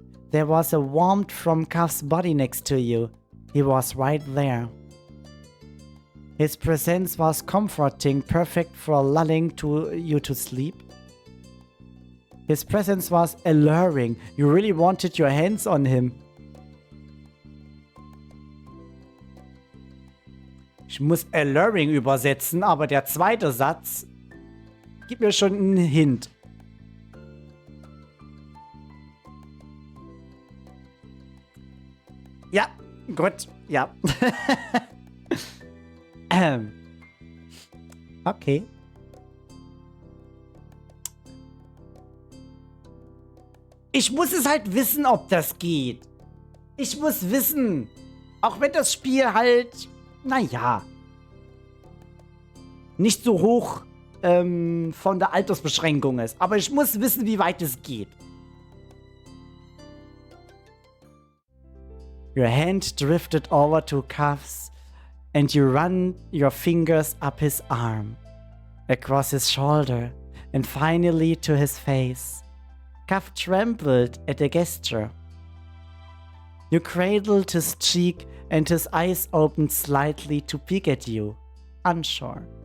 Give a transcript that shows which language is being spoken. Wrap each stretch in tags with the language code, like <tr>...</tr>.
<en>There was a warmth from Cuff's body next to you. He was right there. His presence was comforting, perfect for lulling you to sleep. His presence was alluring. You really wanted your hands on him.</en> <de>Ich muss alluring übersetzen, aber der zweite Satz gibt mir schon einen Hint. Ja, gut, ja. Okay. Ich muss es halt wissen, ob das geht. Ich muss wissen. Auch wenn das Spiel halt, naja, nicht so hoch von der Altersbeschränkung ist. Aber ich muss wissen, wie weit es geht.</de> <en>Your hand drifted over to Cuff's and you run your fingers up his arm, across his shoulder, and finally to his face. Cuff trembled at the gesture. You cradled his cheek and his eyes opened slightly to peek at you, unsure.</en>